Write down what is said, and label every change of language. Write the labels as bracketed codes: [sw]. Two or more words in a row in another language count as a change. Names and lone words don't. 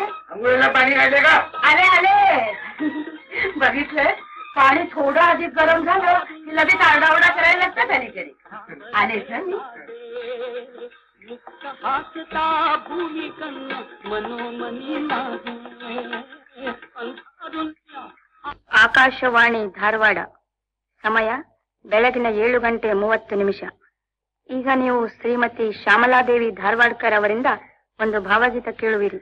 [mr] अंघोळीला पाणी राहिले का? आले बघितलं, पाणी थोडं अधिक गरम झालं की लगेच आरडाओरडा करायला लागतात अलीकडे. आले मुक्त हासता भूमी कन्न मनोमनी नाही [kn] ಆಕಾಶವಾಣಿ ಧಾರವಾಡ. ಸಮಯ ಬೆಳಗಿನ 7:30. ಈಗ ನೀವು ಶ್ರೀಮತಿ ಶ್ಯಾಮಲಾದೇವಿ ಧಾರವಾಡ್ಕರ್ ಅವರಿಂದ ಒಂದು ಭಾವಗೀತ ಕೇಳುವಿರಿ.